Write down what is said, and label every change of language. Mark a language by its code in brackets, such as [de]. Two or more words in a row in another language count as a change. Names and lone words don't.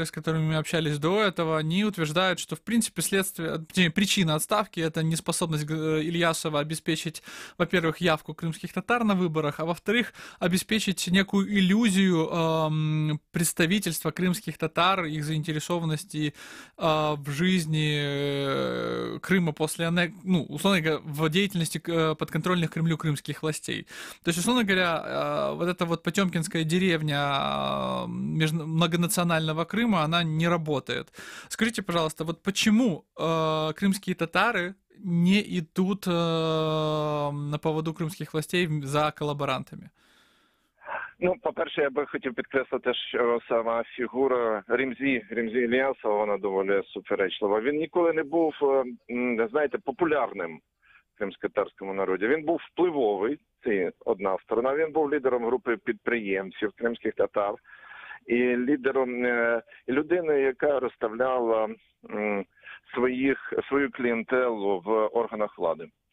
[ru] с которыми мы общались до этого, они утверждают, что в принципе причина отставки — это неспособность Ильясова обеспечить, во-первых, явку крымских татар на выборах, а во-вторых, обеспечить некую иллюзию представительства крымских татар, их заинтересованности в жизни Крыма после условно говоря, в деятельности подконтрольных Кремлю крымских властей. То есть, условно говоря, вот эта вот потемкинская деревня многонационального Крыма, она не работает. Скажите, пожалуйста, вот почему крымские татары не идут на поводу [uk] кримських властей за колаборантами? Ну, по-перше, я би хотів підкреслити, що сама фігура Ремзі Ільясова, вона доволі суперечлива. Він ніколи не був, знаєте, популярним в кримськотатарському народі. Він був впливовий, це одна сторона. Він був лідером групи підприємців кримських татар і лідером, людиною, яка розставляла свою клієнтелу в органах влади.